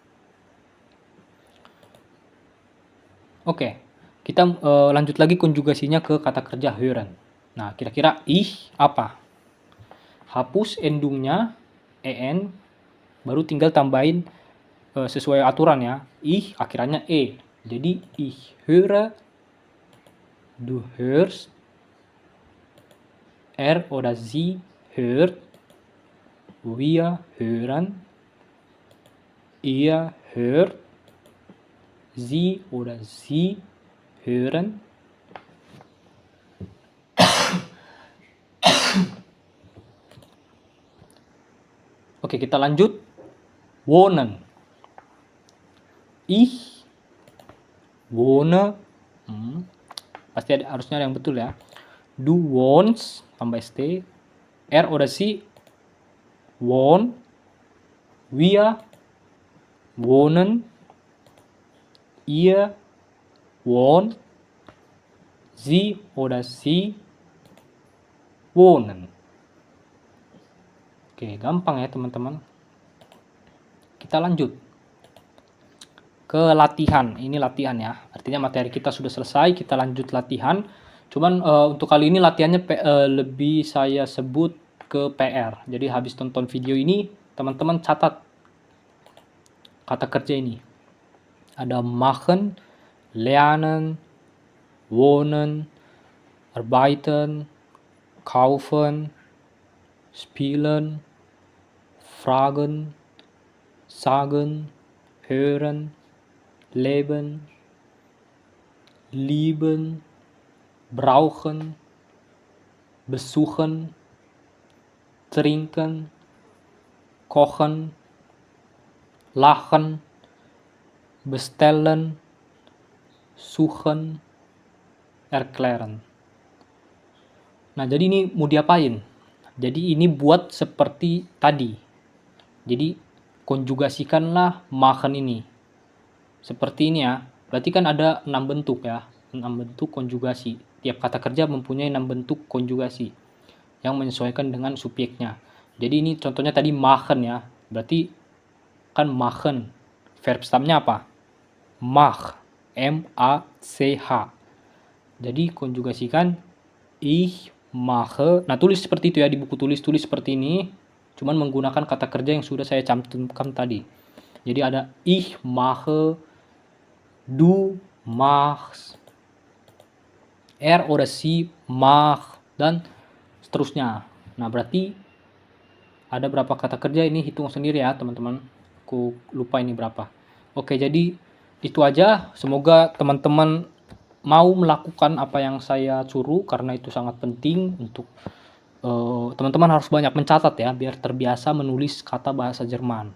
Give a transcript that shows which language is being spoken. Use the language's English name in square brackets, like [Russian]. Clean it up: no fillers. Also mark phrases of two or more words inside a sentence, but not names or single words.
[Indonesian] Oke, kita lanjut lagi konjugasinya ke kata kerja hören. Nah, kira-kira ich apa? Hapus endungnya en, baru tinggal tambahin sesuai aturan ya. Ich akhirannya e. [German] Jadi ich höre, du hörst, er oder sie hört, wir hören, ihr hört, sie oder sie hören. [Indonesian] Oke, kita lanjut. [German] Wohnen. Ich wohne. [Indonesian] Pasti harusnya ada yang betul ya. [German] Du wohnst [Indonesian] tambah st. [German] Er oder sie wohnt. Wir wohnen. Ihr wohnt. Sie oder sie wohnen. [Indonesian] Oke, gampang ya teman-teman. Kita lanjut ke latihan. Ini latihan ya. Artinya materi kita sudah selesai, kita lanjut latihan. Cuman untuk kali ini latihannya lebih saya sebut ke PR. Jadi habis tonton video ini, teman-teman catat kata kerja ini. [German] Ada machen, lernen, wohnen, arbeiten, kaufen, spielen, fragen, sagen, hören, leben, lieben, brauchen, besuchen, trinken, kochen, lachen, bestellen, suchen, erklären. [Indonesian] Nah, jadi ini mau diapain? Jadi ini buat seperti tadi. Jadi konjugasikanlah machen ini. Seperti ini ya. Berarti kan ada 6 bentuk ya. 6 bentuk konjugasi. Tiap kata kerja mempunyai 6 bentuk konjugasi yang menyesuaikan dengan subjeknya. Jadi ini contohnya tadi machen ya. Berarti kan machen. Verb stamnya apa? Mach. M-A-C-H. Jadi konjugasikan [German] ich mache. [Indonesian] Nah, tulis seperti itu ya, di buku tulis seperti ini. Cuman menggunakan kata kerja yang sudah saya cantumkan tadi. [German] Jadi ada ich mache, du machst, er oder sie macht, [Indonesian] dan seterusnya. Nah, berarti ada berapa kata kerja ini, hitung sendiri ya teman-teman. Aku lupa ini berapa. Oke, jadi itu aja. Semoga teman-teman mau melakukan apa yang saya suruh, karena itu sangat penting untuk teman-teman harus banyak mencatat ya, biar terbiasa menulis kata bahasa Jerman.